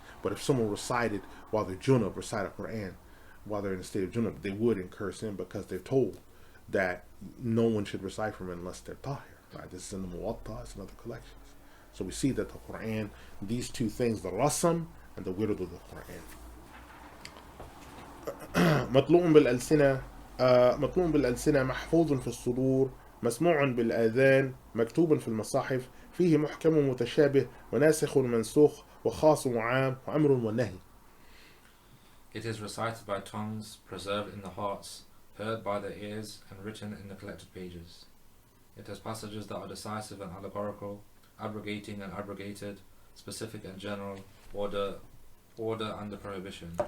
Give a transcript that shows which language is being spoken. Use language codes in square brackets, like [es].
[en] But if someone recited while they're junub, recite a Qur'an while they're in the state of junub, they would incur sin because they're told that no one should recite from it unless they're tahir. Right? This is in the Muwatta, it's in other collections. So we see that the Qur'an, these two things, the rasam and the wird of the Qur'an. [ar] مطلوع بالألسنة مطلوع بالألسنة محفوظ في الصدور مسموع بالآذان مكتوب في المصاحف فيه محكم متشابه وناسخ منسوخ وخاص وعام وأمر ونهي. [en] It is recited by tongues, preserved in the hearts, heard by the ears, and written in the collected pages. It has passages that are decisive and allegorical, abrogating and abrogated, specific and general, order and the prohibition.